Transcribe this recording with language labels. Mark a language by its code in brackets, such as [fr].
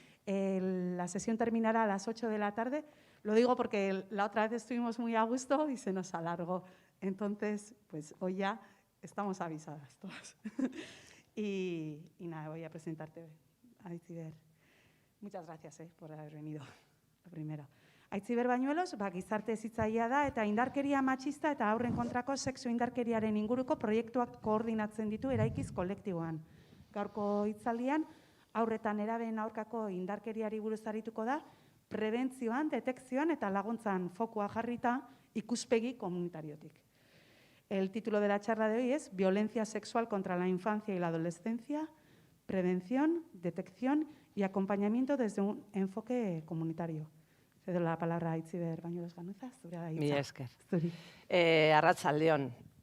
[es] La sesión terminará a las 8 de la tarde. Lo digo porque la otra vez estuvimos muy a gusto y se nos alargó. Entonces, pues hoy ya estamos avisadas todas. y nada, voy a presentarte, Aitziber. Muchas gracias por haber venido, lo primero. [eu] Aitziber Bañuelos, gizarte hezitzailea da eta indarkeria matxista eta haurren kontrako sexu indarkeriaren inguruko proiektuak koordinatzen ditu Eraikiz kolektiboan. Gaurko hitzaldian, haurretan nerabeen aurkako indarkeriari buruz arituko da, prebentzioan, detekzioan eta laguntzan fokua jarrita ikuspegi komunitariotik. [es] El título de la charla de hoy es Violencia sexual contra la infancia y la adolescencia, prevención, detección y acompañamiento desde un enfoque comunitario. Cedo la palabra a Aitziber Bañuelos Ganuza. [eu] Mi esker. Arratsaldeon.